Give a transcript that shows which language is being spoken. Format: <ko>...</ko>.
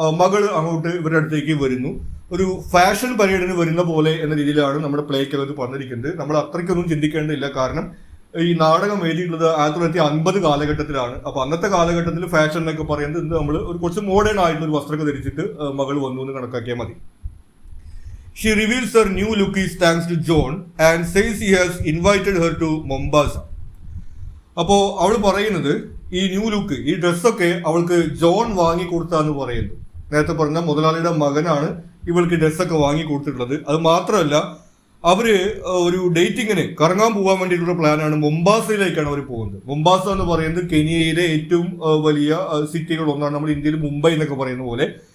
<ml>മകള് അങ്ങോട്ട് ഇവരുടെ അടുത്തേക്ക് വരുന്നു. ഒരു ഫാഷൻ പരേഡിന് വരുന്ന പോലെ എന്ന രീതിയിലാണ് നമ്മുടെ പ്ലേക്കകത്ത് പറഞ്ഞിരിക്കുന്നത്. നമ്മൾ അത്രയ്ക്കൊന്നും ചിന്തിക്കേണ്ടതില്ല, കാരണം ഈ നാടകം എഴുതിയിട്ടുള്ളത് 1950 കാലഘട്ടത്തിലാണ്. അപ്പൊ അന്നത്തെ കാലഘട്ടത്തിൽ ഫാഷൻ എന്നൊക്കെ പറയുന്നത് നമ്മൾ ഒരു കുറച്ച് മോഡേൺ ആയിട്ടുള്ള ഒരു വസ്ത്രമൊക്കെ ധരിച്ചിട്ട് മകൾ വന്നു എന്ന് കണക്കാക്കിയാൽ മതി.</ml> <en>She reveals her new look is thanks to John and says he has invited her to Mombasa.</en> <ml>അപ്പോൾ അവൾ പറയുന്നത് ഈ ന്യൂ ലുക്ക്, ഈ ഡ്രസ്സൊക്കെ അവൾക്ക് ജോൺ വാങ്ങിക്കൊടുത്താന്ന് പറയുന്നു. നേരത്തെ പറഞ്ഞ മുതലാളിയുടെ മകനാണ് ഇവൾക്ക് ഡ്രസ്സൊക്കെ വാങ്ങി കൊടുത്തിട്ടുള്ളത്. അത് മാത്രമല്ല, അവര് ഒരു ഡേറ്റിങ്ങിന് കറങ്ങാൻ പോകാൻ വേണ്ടിയിട്ടുള്ള പ്ലാനാണ്. മൊംബാസയിലേക്കാണ് അവർ പോകുന്നത്. മൊംബാസ എന്ന് പറയുന്നത് കെനിയയിലെ ഏറ്റവും വലിയ സിറ്റികൾ ഒന്നാണ്, നമ്മൾ ഇന്ത്യയിൽ മുംബൈ എന്നൊക്കെ പറയുന്ന പോലെ.</ml>